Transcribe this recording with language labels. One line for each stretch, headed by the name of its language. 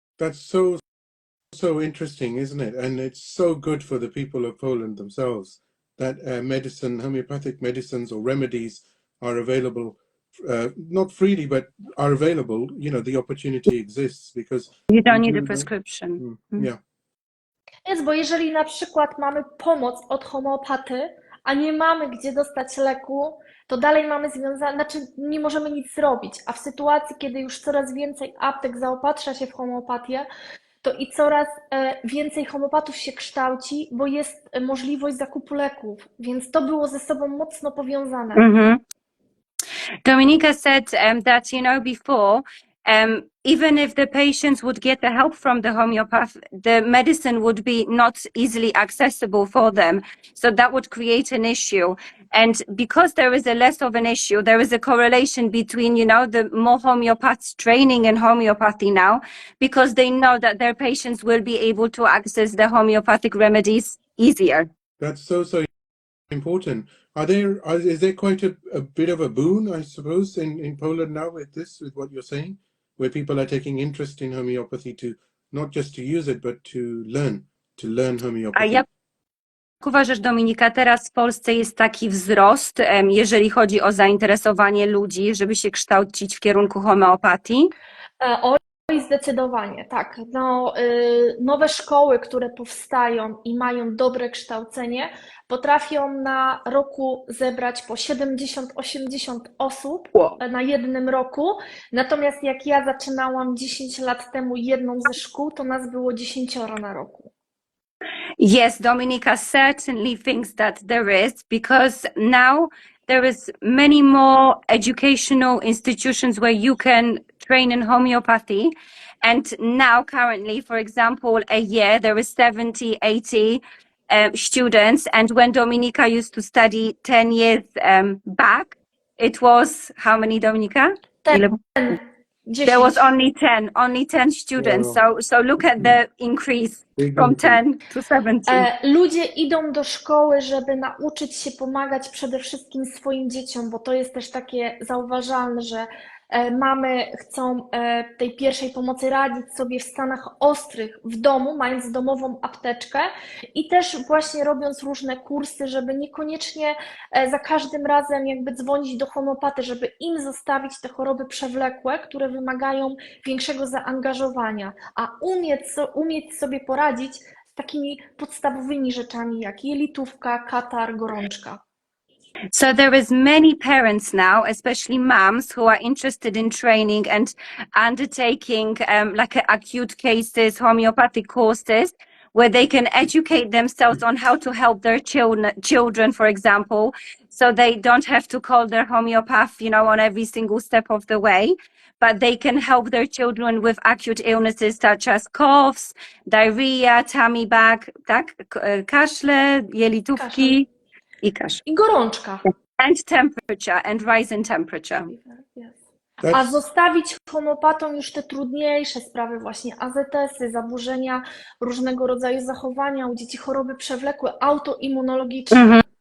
English: That's so interesting, isn't it? And it's so good for the people of Poland themselves that homeopathic medicines or remedies are available, not freely, but are available. You know, the opportunity exists because you don't need a prescription. Yeah.
Polish: Jest, bo jeżeli na przykład mamy pomoc od homeopaty, a nie mamy gdzie dostać leku, to dalej mamy związane, znaczy nie możemy nic zrobić, a w sytuacji, kiedy już coraz więcej aptek zaopatrza się w homeopatię, to i coraz więcej homeopatów się kształci, bo jest możliwość zakupu leków, więc to było ze sobą mocno powiązane.
English: Dominika said that, before, even if the patients would get the help from the homeopath, the medicine would be not easily accessible for them. So that would create an issue. And because there is a less of an issue, there is a correlation between, the more homeopaths training in homeopathy now, because they know that their patients will be able to access the homeopathic remedies easier. That's so important. Is there quite a bit of a boon, I suppose, in Poland now with what you're saying, where people are taking interest in homeopathy to not just to use it, but to learn homeopathy?
Polish: A jak uważasz, Dominika, teraz w Polsce jest taki wzrost, jeżeli chodzi o zainteresowanie ludzi, żeby się kształcić w kierunku homeopatii? Oj, zdecydowanie, tak. Nowe szkoły, które powstają i mają dobre kształcenie, potrafią na roku zebrać po 70-80 osób na jednym roku. Natomiast jak ja zaczynałam 10 lat temu jedną ze szkół, to nas było 10 na roku.
English: Yes, Dominika certainly thinks that there is, because now there is many more educational institutions where you can train in homeopathy. And now currently, for example, a year, there is 70, 80 students. And when Dominika used to study 10 years back, it was how many, Dominika? 10. There was only 10 students. Wow. So look at the increase from 10 to 70.
Polish: Ludzie idą do szkoły, żeby nauczyć się pomagać przede wszystkim swoim dzieciom, bo to jest też takie zauważalne, że mamy chcą tej pierwszej pomocy radzić sobie w stanach ostrych w domu, mając domową apteczkę i też właśnie robiąc różne kursy, żeby niekoniecznie za każdym razem jakby dzwonić do homeopaty, żeby im zostawić te choroby przewlekłe, które wymagają większego zaangażowania, a umieć sobie poradzić z takimi podstawowymi rzeczami jak jelitówka, katar, gorączka.
English: So there is many parents now, especially moms, who are interested in training and undertaking like acute cases, homeopathic courses, where they can educate themselves on how to help their children, for example, so they don't have to call their homeopath, on every single step of the way, but they can help their children with acute illnesses such as coughs, diarrhea, tummy bug, tak?
Polish: Kaszle, jelitówki i kaszel. I gorączka.
English: And temperature, and rise in temperature.
Polish: A zostawić homeopatom już te trudniejsze sprawy, właśnie AZS-y, zaburzenia różnego rodzaju zachowania u dzieci, choroby przewlekłe, autoimmunologiczne.